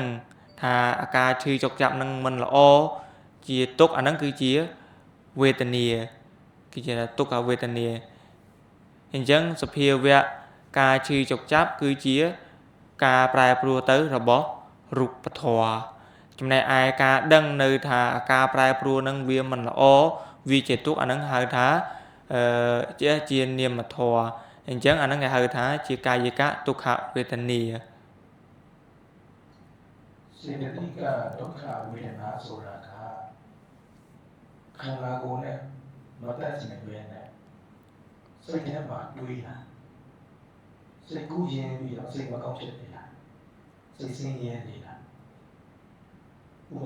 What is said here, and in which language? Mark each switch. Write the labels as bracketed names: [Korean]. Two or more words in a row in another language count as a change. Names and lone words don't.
[Khmer] ថាអាការឈឺចុកចាប់ហ្នឹងមិនល្អជាទុក្ខអាហ្នឹងគឺជាវេទនាគឺជាទុក្ខវេទនាអញ្ចឹងសភាវៈការឈឺចុកចាប់គឺជាការប្រែប្រួលទៅរបស់រូបធម៌ចំណែកឯការដឹងនៅថាការប្រែប្រួលនឹងវាមិនល្អវាជាទុក្ខអានឹងហៅថាជានាមធម៌អញ្ចឹងអានឹងគេហៅថាជាកាយិកទុក្ខវេទនា [Burmese] សេតតិកဒုက္ခဝေဒနာဆိုတာကခန္ဓာကိုယ်နဲ့မတက်နိုင်ပဲနဲ့စိတ်ထဲမှာတွေးတာစိတ်ကူးရင်ပြီးတော့စိတ်မကောင်းဖြစ်နေတာစိတ်ဆင်းရဲနေတာဥပ